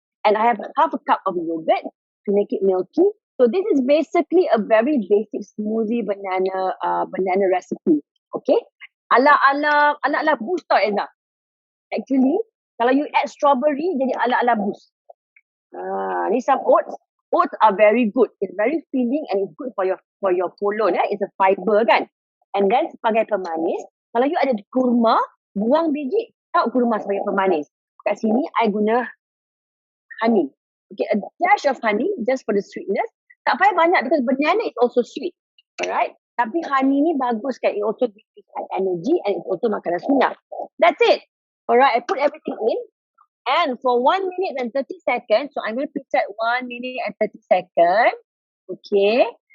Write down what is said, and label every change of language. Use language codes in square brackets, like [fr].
[en] And I have half a cup of yogurt to make it milky. So this is basically a very basic smoothie banana recipe. Okay. Ala boost tau Ezra. Actually, [ms] kalau you add strawberry, jadi [en] ala boost. Ni some oats. Oats are very good. It's very filling and it's good for your colon. It's a fiber kan. [ms] And then sebagai pemanis, kalau you ada kurma, buang biji, tahu kurma sebagai pemanis. Kat sini, I guna honey. [en] Okay, a dash of honey just for the sweetness. [ms] Tak payah banyak [en] because banana is also sweet. Alright? [ms] Tapi honey ni bagus kan. [en] It also gives you energy and it's also [ms] makanan sunnah. [en] That's it. Alright, I put everything in. And for 1 minute and 30 seconds, so I'm going to preset 1 minute and 30 seconds. Okay.